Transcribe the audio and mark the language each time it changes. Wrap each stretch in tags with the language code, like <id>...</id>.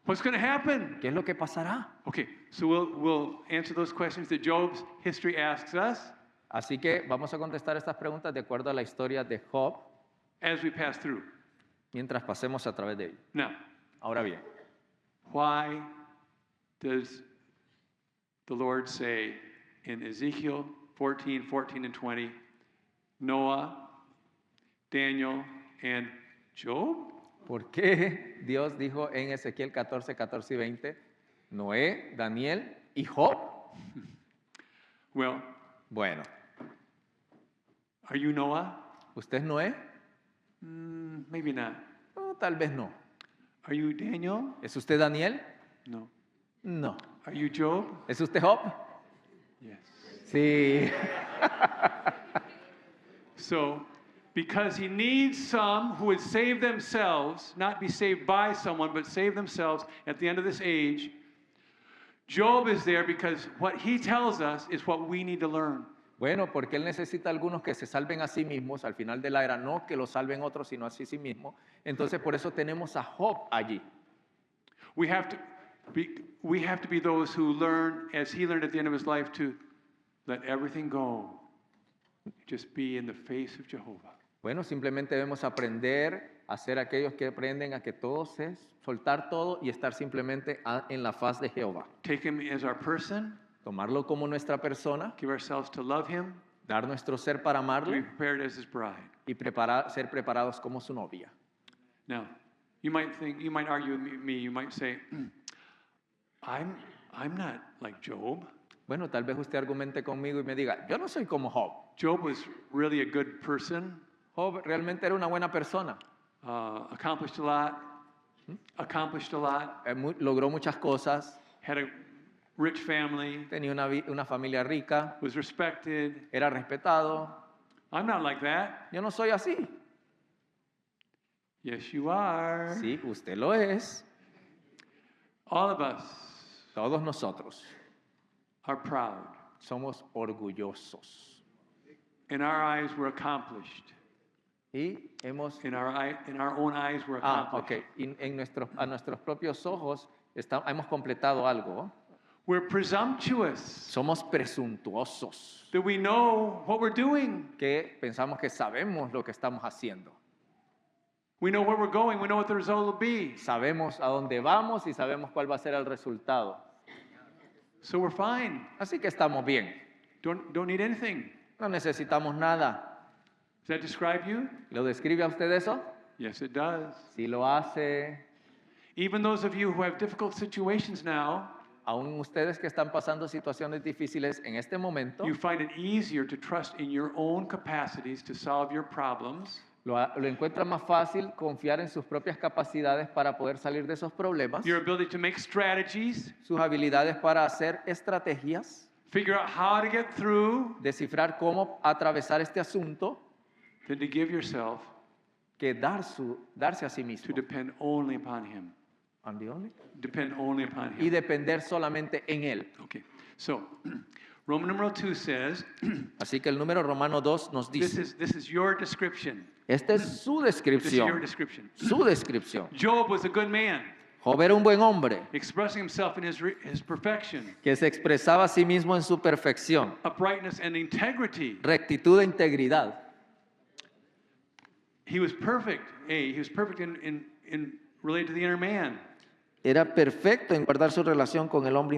<en>What's going to happen?</en> <es>¿Qué es lo que pasará?</es> <en>Okay, so we'll answer those questions that Job's history asks us</en> <es>Así que vamos a contestar estas preguntas de acuerdo a la historia de Job</es> <en>as we pass through.</en> <es>mientras pasemos a través de ello.</es> <en>Now,</en> <es>Ahora bien,</es> <en>why does the Lord say in Ezekiel 14, and 20, Noah, Daniel, and Job?</en> <es>¿por qué Dios dijo en Ezequiel 14, 14 y 20, Noé, Daniel y Job?</es> <en>Well,</en> <es>Bueno,</es> <en>are you Noah?</en> <es>¿usted es Noé?</es> <en>Maybe not.</en> <es>No, tal vez no.</es> <en>Are you Daniel?</en> <es>¿Es usted Daniel?</es> <en>No.</en> <es>No.</es> <en>Are you Job?</en> <es>¿Es usted Job?</es> <en>Yes.</en> <es>Sí.</es> <en>So, because he needs some who would save themselves, not be saved by someone, but save themselves at the end of this age, Job is there because what he tells us is what we need to learn.</en> <es>Bueno, porque él necesita algunos que se salven a sí mismos al final de la era, no que lo salven otros, sino a sí mismos. Entonces, por eso tenemos a Job allí.</es> <en>We have to be those who learn, as he learned at the end of his life, to let everything go. Just be in the face of Jehovah.</en> <es>Bueno, simplemente debemos aprender a ser aquellos que aprenden a que todo es soltar todo y estar simplemente en la faz de Jehová.</es> <en>Take him as our person,</en> <es>Tomarlo como nuestra persona,</es> <en>give ourselves to love him,</en> <es>dar nuestro ser para</es> <en>to be</en> <es>amarle</es> <en>prepared as his bride.</en> <es>y ser preparados como su novia.</es> <en>Now, you might argue with me, you might say, I'm not like Job.</en> <es>Bueno, tal vez usted argumente conmigo y me diga, yo no soy como Job.</es> <en>Job was really a good person,</en> <es>Job realmente era una buena persona.</es> <en>accomplished a lot,</en> <es>Logró muchas cosas,</es> <en>had a rich family,</en> <es>tenía una familia rica,</es> <en>was respected.</en> <es>era respetado.</es> <en>I'm not like that.</en> <es>Yo no soy así.</es> <en>Yes, you are.</en> <es>Sí, usted lo es.</es> <en>All of us</en> <es>Todos nosotros</es> <en>are proud.</en> <es>somos orgullosos.</es> <en>In our eyes, we're accomplished.</en> <es>Y hemos...</es> <en>In our own eyes, we're Ah, accomplished. ok.</en> <es>Y a nuestros propios ojos hemos completado algo.</es> <en>We're presumptuous.</en> <es>Somos presuntuosos.</es> <en>That we know what we're doing.</en> <es>Que pensamos que sabemos lo que estamos haciendo.</es> <en>We know where we're going. We know what the result will be.</en> <es>Sabemos a dónde vamos y sabemos cuál va a ser el resultado.</es> <en>So we're fine.</en> <es>Así que estamos bien.</es> <en>Don't need anything.</en> <es>No necesitamos nada.</es> <en>Does that describe you?</en> <es>¿Lo describe a usted eso?</es> <en>Yes, it does.</en> <es>Sí lo hace.</es> <en>Even those of you who have difficult situations now,</en> <es>Aún ustedes que están pasando situaciones difíciles en este momento,</es> <en>you find it easier to trust in your own capacities to solve your problems</en> <es>Lo encuentra más fácil confiar en sus propias capacidades para poder salir de esos problemas,</es> <en>your ability to make strategies,</en> <es>sus habilidades para hacer estrategias,</es> <en>figure out how to get through,</en> <es>descifrar cómo atravesar este asunto,</es> <en>than to give yourself</en> <es>que darse a sí</es> <en>to</en> <es>mismo.</es> <en>depend only upon Him. And the only- Depend only upon</en> <es>Y</es> <en>Him.</en> <es>depender solamente en Él.</es> <en>Okay, so Roman numeral 2 says,</en> <es>Así que el número romano 2 nos</es> <en>this</en> <es>dice,</es> <en>is your description.</en> <es>esta es su</es> <en>This is your</en> <es>descripción,</es> <en>description.</en> <es>su descripción.</es> <en>Job was a good man,</en> <es>Job era un buen hombre</es> <en>expressing himself in his perfection,</en> <es>que se expresaba a sí mismo en su perfección,</es> <en>uprightness and integrity.</en> <es>rectitud e integridad.</es> <en>He was perfect. He was perfect in related to the inner man.</en> <es>Era perfecto en guardar su relación con el hombre</es>